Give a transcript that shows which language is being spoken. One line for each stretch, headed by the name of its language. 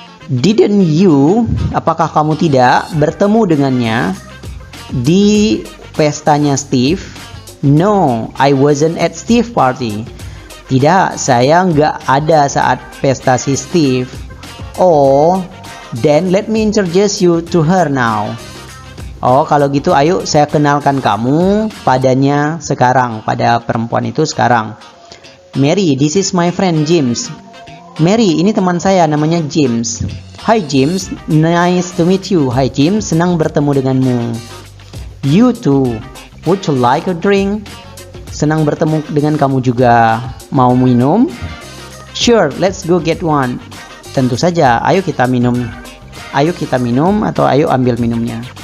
English: Didn't you,
Indonesian: apakah kamu tidak bertemu dengannya di pestanya Steve?
English: No, I wasn't at Steve party.
Indonesian: Tidak, saya nggak ada saat pesta si Steve.
English: Oh, then let me introduce you to her now.
Indonesian: Oh, kalau gitu ayo saya kenalkan kamu padanya sekarang, pada perempuan itu sekarang.
English: Mary, this is my friend James.
Indonesian: Mary, ini teman saya namanya James.
English: Hi James, nice to meet you.
Indonesian: Hi James, senang bertemu denganmu.
English: You too. Would you like a drink?
Indonesian: Senang bertemu dengan kamu juga. Mau minum?
English: Sure, let's go get one.
Indonesian: Tentu saja, ayo kita minum. Ayo kita minum atau ayo ambil minumnya.